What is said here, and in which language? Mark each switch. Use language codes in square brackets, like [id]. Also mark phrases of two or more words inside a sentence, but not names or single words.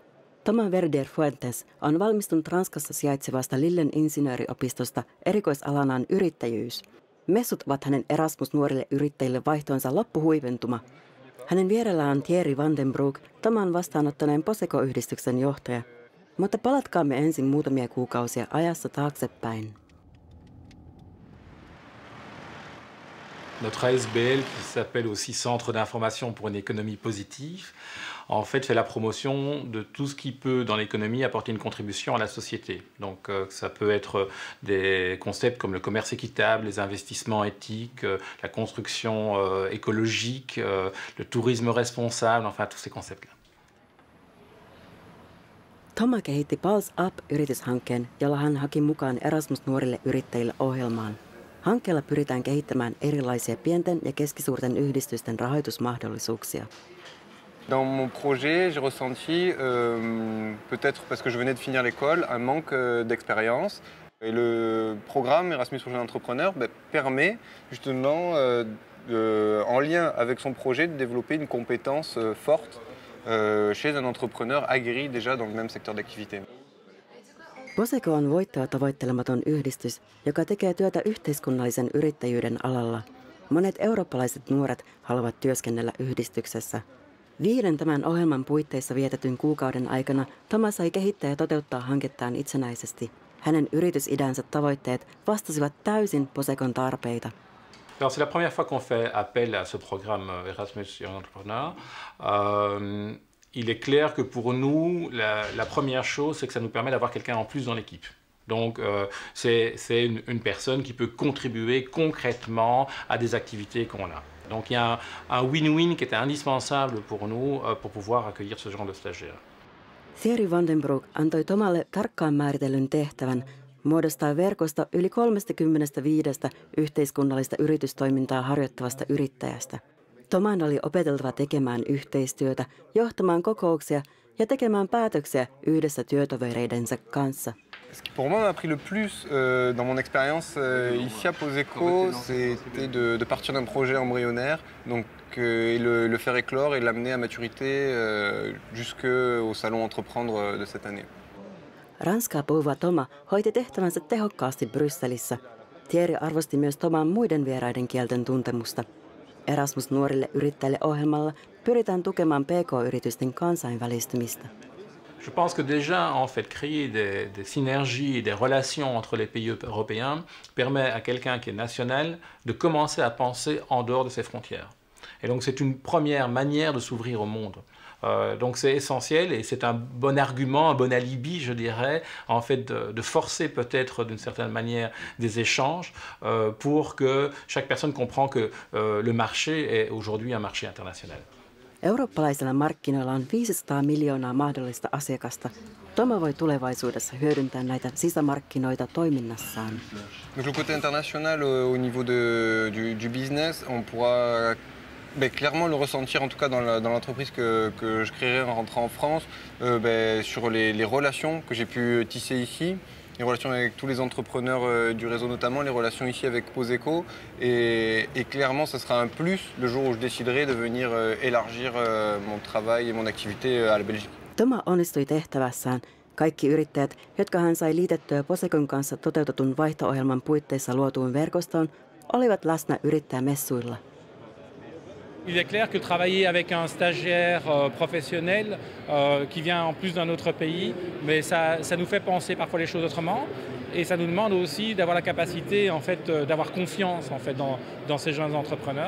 [fi] Thomas Verdier Fuentes on valmistunut Ranskassa sijaitsevasta Lillen insinööriopistosta erikoisalanaan yrittäjyys. Messut ovat hänen Erasmus-nuorille yrittäjille vaihtoonsa loppuhuiventuma. Hänen vierellään on Thierry Van den Broek, Toman vastaanottaneen Poseco-yhdistyksen johtaja. Mutta palatkaamme ensin muutamia kuukausia ajassa taaksepäin. [fr] Notre ASBL, qui s'appelle aussi Centre d'information pour une économie positive, en fait fait la promotion de tout ce qui peut dans l'économie apporter une contribution à la société. Donc ça peut être des concepts comme le commerce équitable, les investissements éthiques, la construction écologique, le tourisme responsable, enfin tous ces concepts-là. [fi] Toma kehitti Pulse Up-yrityshankkeen, jolla hän haki mukaan Erasmus-nuorille yrittäjille ohjelmaan. Hankkeella pyritään kehittämään erilaisia pienten ja keskisuurten yhdistysten rahoitusmahdollisuuksia. [fr] Dans mon projet, j'ai ressenti, peut-être parce que je venais de finir l'école, un manque d'expérience. Et le programme Erasmus pour jeunes entrepreneurs permet justement, en lien avec son projet, de développer une compétence forte chez un entrepreneur aguerri déjà dans le même secteur d'activité. [fi] Poseco on voittoa tavoittelematon yhdistys, joka tekee työtä yhteiskunnallisen yrittäjyyden alalla. Monet eurooppalaiset nuoret haluavat työskennellä yhdistyksessä. 5 tämän ohjelman puitteissa vietetyn kuukauden aikana Thomas sai kehittää ja toteuttaa hankettaan itsenäisesti. Hänen yritysidänsä tavoitteet vastasivat täysin Posecon tarpeita. [fr] Alors c'est la première fois qu'on fait appel à ce programme Erasmus Young Entrepreneur. Il est clair que pour nous, la première chose, c'est que ça nous permet d'avoir quelqu'un en plus dans l'équipe. Donc c'est une personne qui peut contribuer concrètement à des activités qu'on a. Donc il y a un win-win qui était indispensable pour nous pour pouvoir accueillir ce genre de stagiaires. [fi] Thierry Van den Broek antoi Tomalle tarkkaan määritellyn tehtävän muodostaa verkosto yli 35 yhteiskunnallista yritystoimintaa harjoittavasta yrittäjästä. Toman oli opeteltava tekemään yhteistyötä, johtamaan kokouksia ja tekemään päätöksiä yhdessä työtovereidensa kanssa. [fr] Ce qui pour moi m'a appris le plus dans mon expérience ici à Poseco, c'était de partir d'un projet embryonnaire, donc et le faire éclore et l'amener à maturité jusqu'au salon Entreprendre de cette année. [fi] Ranskaa puhuva Toma hoiti tehtävänsä tehokkaasti Brysselissä. Thierry arvosti myös Toman muiden vieraiden kielten tuntemusta. Erasmus nuorille yrittäjille ohjelmalla pyritään tukemaan PK-yritysten kansainvälistymistä. [fr] Je pense que déjà, en fait, créer des synergies et des relations entre les pays européens permet à quelqu'un qui est national de commencer à penser en dehors de ses frontières. Et donc c'est une première manière de s'ouvrir au monde. Donc c'est essentiel et c'est un bon argument, un bon alibi, je dirais, en fait, de forcer peut-être d'une certaine manière des échanges pour que chaque personne comprend que le marché est aujourd'hui un marché international. [fi] Eurooppalaisilla markkinoilla on 500 miljoonaa mahdollista asiakasta. Toma voi tulevaisuudessa hyödyntää näitä sisämarkkinoita toiminnassaan. [fr] Donc le côté international au niveau du business, on pourra Clairement le ressentir, en tout cas dans l'entreprise que je créerai en rentrant en France, sur les relations que j'ai pu tisser ici, les relations avec tous les entrepreneurs du réseau notamment, les relations ici avec Poseco. Et clairement, ça sera un plus le jour où je déciderai de venir élargir mon travail et mon activité à la Belgique. [fi] Toma onnistui tehtävässään. Kaikki yrittäjät, jotka hän sai liitettyä Posecon kanssa toteutetun vaihto-ohjelman puitteissa luotuun verkostoon, olivat läsnä yrittäjämessuilla. [fr] Il est clair que travailler avec un stagiaire professionnel qui vient en plus d'un autre pays, mais ça nous fait penser parfois les choses autrement et ça nous demande aussi d'avoir la capacité en fait d'avoir confiance en fait dans ces jeunes entrepreneurs.